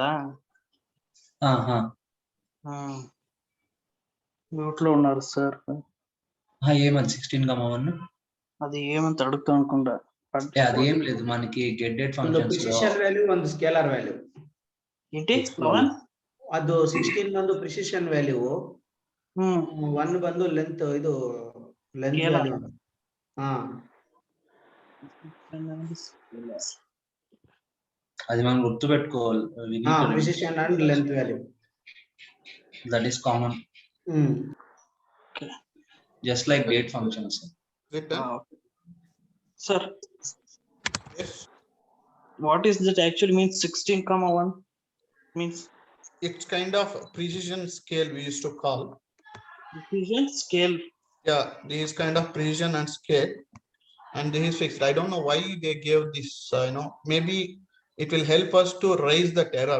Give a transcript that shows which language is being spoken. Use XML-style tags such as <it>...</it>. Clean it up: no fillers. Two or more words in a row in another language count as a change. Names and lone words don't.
<te>ఆహా. మ్యూట్లో ఉన్నారు సార్. ఏమది 16,1? అది ఏమంత అడుగుతా అనుకుంటా. అది ఏం లేదు, మనకి</te> <en>get date functions precision value</en> <kn>ಒಂದು</kn> <en>scalar value</en> <te>ఏంటి పవన్?</te> <kn>ಅದು 16 ಬಂದು</kn> <en>precision value,</en> <kn>1 ಬಂದು ಲೆಂತ್, ಇದು</kn> <en>length value.</en> <te>అది మనం గుర్తు పెట్టుకోవాలి.</te> <en>precision and length value, that is common, just like date functions. సార్ What is that actually means 16 comma 1 means? It's kind of precision scale we used to call. Precision scale. Yeah, this kind of precision and scale, and this is fixed. I don't know why they gave this. Maybe it will help us to raise that error.</en>